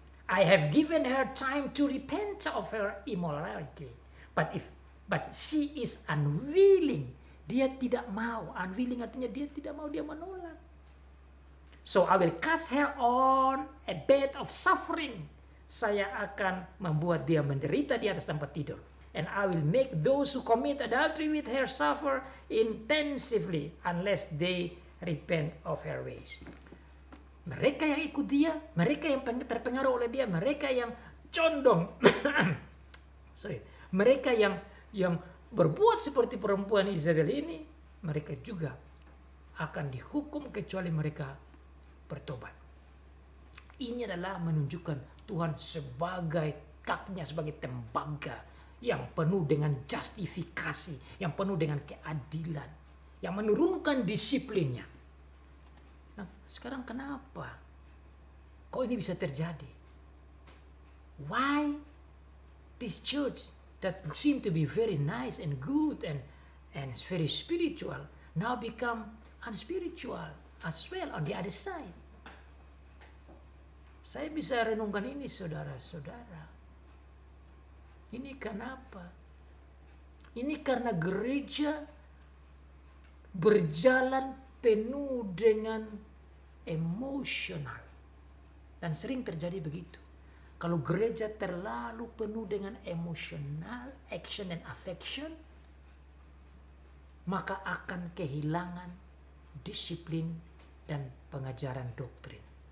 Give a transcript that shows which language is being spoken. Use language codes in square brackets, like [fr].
[en] I have given her time to repent of her immorality. But she is unwilling. [id] Dia tidak mau. [en] Unwilling [id] artinya dia tidak mau, dia menolak. [en] So I will cast her on a bed of suffering. [id] Saya akan membuat dia menderita di atas tempat tidur. [en] And I will make those who commit adultery with her suffer intensively unless they repent of her ways. [id] Mereka yang ikut dia, mereka yang terpengaruh oleh dia, mereka yang condong, mereka yang berbuat seperti perempuan Izabel ini, mereka juga akan dihukum kecuali mereka bertobat. Ini adalah menunjukkan Tuhan sebagai kaknya, sebagai tembaga yang penuh dengan justifikasi, yang penuh dengan keadilan, yang menurunkan disiplinnya. Nah, sekarang kenapa kok ini bisa terjadi? [en] Why this church that seemed to be very nice and good and very spiritual now become unspiritual as well on the other side? [id] Saya bisa renungkan ini, saudara-saudara. Ini kenapa? Ini karena gereja berjalan penuh dengan emosional. Dan sering terjadi begitu. Kalau gereja terlalu penuh dengan emosional, [en] action and affection, [id] maka akan kehilangan disiplin dan pengajaran doktrin.